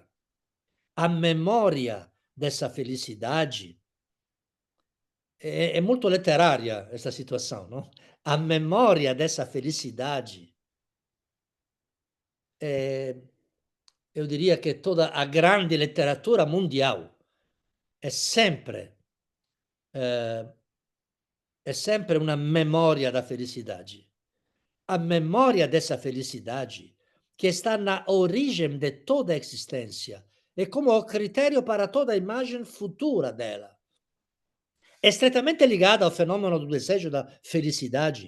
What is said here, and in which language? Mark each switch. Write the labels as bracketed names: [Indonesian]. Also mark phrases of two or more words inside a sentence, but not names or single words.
[Portuguese] A memória dessa felicidade é muito literária essa situação, não? A memória dessa felicidade eu diria que toda a grande literatura mundial [Italian] è sempre una [Portuguese] memória da felicidade. A memória dessa felicidade que está na origem de toda a existência e como o critério para toda a imagem futura dela. È estreitamente ligada ao fenômeno do desejo da felicidade.